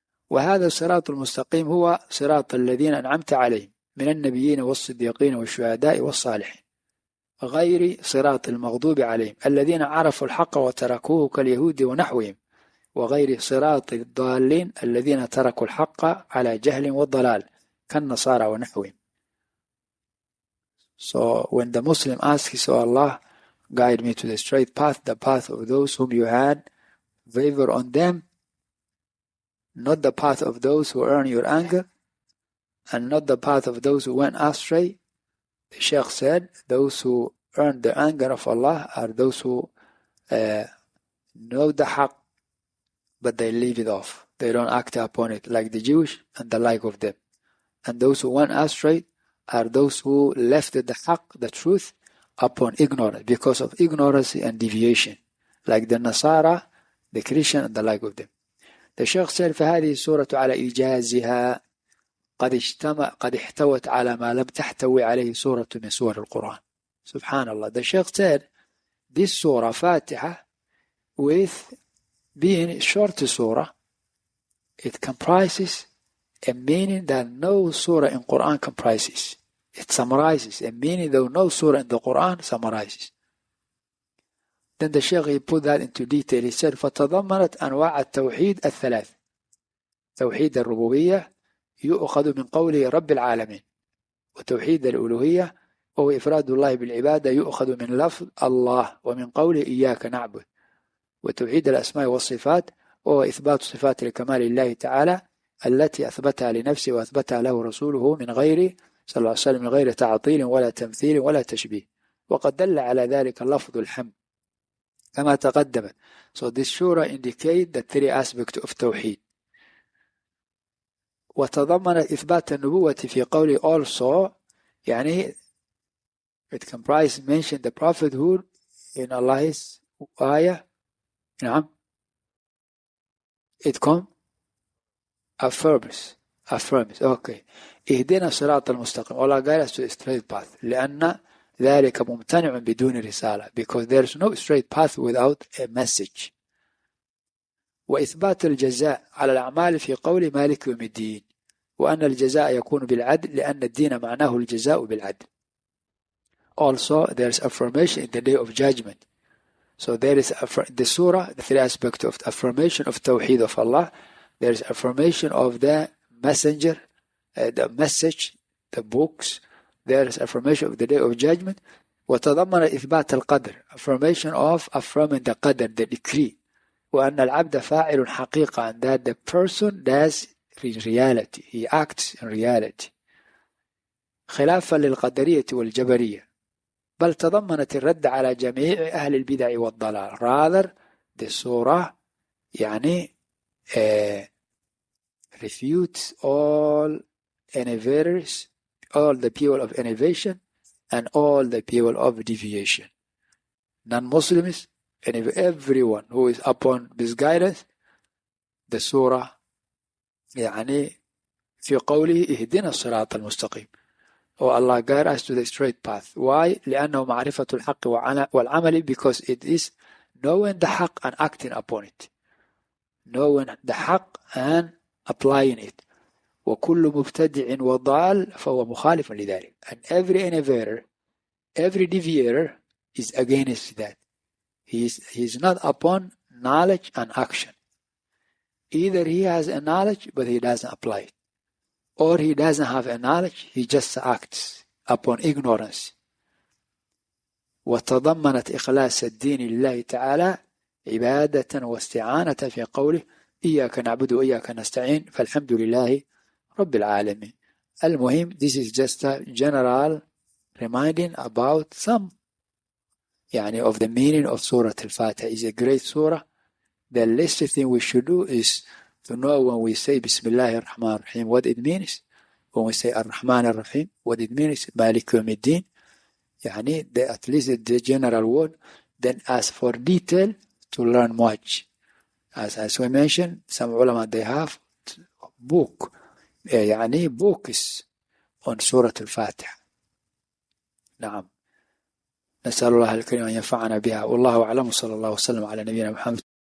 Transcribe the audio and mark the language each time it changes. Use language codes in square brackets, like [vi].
[ar] وهذا الصراط المستقيم هو صراط الذين أنعمت عليهم من النبيين والصديقين والشهداء والصالحين، غير صراط المغضوب عليهم الذين عرفوا الحق وتركوه كاليهود ونحوهم وغير صراط الضالين الذين تركوا الحق على جهل والضلال كالنصارى ونحوهم. [en] So when the Muslim asks, "Oh Allah, guide me to the straight path, the path of those whom you had favor on them, not the path of those who earn your anger, and not the path of those who went astray," the Shaykh said, those who earn the anger of Allah are those who know the haqq, but they leave it off. They don't act upon it, like the Jewish and the like of them. And those who went astray are those who left the haqq, the truth, upon ignorance, because of ignorance and deviation, like the Nasara, the Christian, and the like of them. [ar] The Shaykh said, فهذه السورة على إيجازها قد احتوت على ما لم تحتوي عليه سورة من سور القرآن. Subhanallah. [en] The Shaykh said, this surah Fatiha, with being a short surah, it comprises a meaning that no surah in Quran comprises. It summarizes a meaning that no surah in the Quran summarizes. Then the Shaykh, he put that into detail. [ar] He said, فتضمنت أنواع التوحيد الثلاث. توحيد الربوبية يؤخذ من قوله رب العالمين، وتوحيد الألوهية وهو إفراد الله بالعبادة يؤخذ من لفظ الله ومن قوله إياك نعبد، وتوحيد الأسماء والصفات وهو إثبات صفات لكمال الله تعالى التي أثبتها لنفسه وأثبتها له رسوله من غير صلى الله عليه وسلم من غير تعطيل ولا تمثيل ولا تشبيه، وقد دل على ذلك لفظ الحمد كما تقدمت. [en] So this surah indicate the three aspects of Tawheed. وتضمنت إثبات النبوة في قوله also، يعني it comprises mention the prophethood in Allah's ayah. نعم. It affirms. Okay. اهدنا الصراط المستقيم. Allah guide us to a straight path. [ar] لأن ذلك ممتنع بدون رسالة. [en] Because there is no straight path without a message. [ar] وإثبات الجزاء على الأعمال في قول مالك يوم الدين، وأن الجزاء يكون بالعدل لأن الدين معناه الجزاء بالعدل. [en] Also there is affirmation in the day of judgment. So there is the surah, the three aspects of affirmation of Tawheed of Allah. There is affirmation of the messenger, the message, the books. There is affirmation of the day of judgment. وتضمن إثبات القدر, affirmation of affirming the qadr, the decree. وأن العبد فاعل حقيقة, and that the person does in reality, he acts in reality. [ar] خلافا للقدرية والجبرية. بل تضمنت الرد على جميع أهل البدع والضلال. [en] Rather, the surah يعني refutes all innovators, all the people of innovation, and all the people of deviation. Non-Muslims and everyone who is upon this guidance. [ar] The surah يعني في قوله اهدنا الصراط المستقيم. [en] Oh Allah, guide us to the straight path. Why? لأنه معرفة الحق والعمل, because it is knowing the haqq and acting upon it. Knowing the haqq and applying it. [ar] وكل مبتدع وضال فهو مخالف لذلك. [en] And every innovator, every deviator is against that. He is not upon knowledge and action. Either he has a knowledge but he doesn't apply it, or he doesn't have a knowledge, he just acts upon ignorance. [ar] وتضمنت إخلاص الدين لله تعالى عبادة واستعانة في قوله إياك نعبد وإياك نستعين فالحمد لله رب العالمين. [en] المهم, this is just a general reminding about some يعني of the meaning of Surah Al-Fatiha. Is a great surah. The least thing we should do is to know when we say Bismillah ar-Rahman ar-Rahim what it means. When we say Ar-Rahman ar-Rahim what it means, Malik Yawmiddin, يعني at least the general word. Then as for detail, to learn much. As we mentioned, some ulama they have book, يعني books on Surah Al-Fatiha. [ar] نعم. نسأل الله الكريم أن ينفعنا بها. والله أعلم. صلى الله وسلم على نبينا محمد.